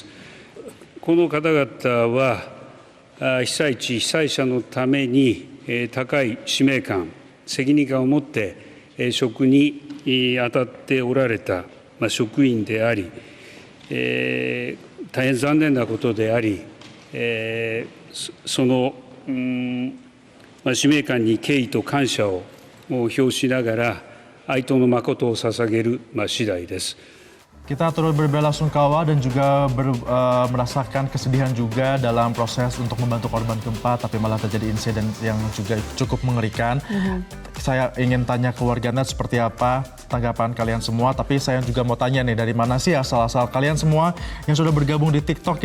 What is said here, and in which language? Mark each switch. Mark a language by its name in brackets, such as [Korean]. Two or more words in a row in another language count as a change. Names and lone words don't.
[Japanese] この方々は被災地、被災者のために高い使命感、責任感を持って職に当たっておられた職員であり、大変残念なことであり、その使命感に敬意と感謝を表しながら、 哀悼の誠を捧げる次第です。 [Indonesian] Kita turut berbelasungkawa dan juga merasakan kesedihan juga dalam proses untuk membantu korban gempa, tapi malah terjadi insiden yang juga cukup mengerikan. Saya ingin tanya ke warganet seperti apa tanggapan kalian semua, tapi saya juga mau tanya nih, dari mana sih asal-asal kalian semua yang sudah bergabung di TikTok?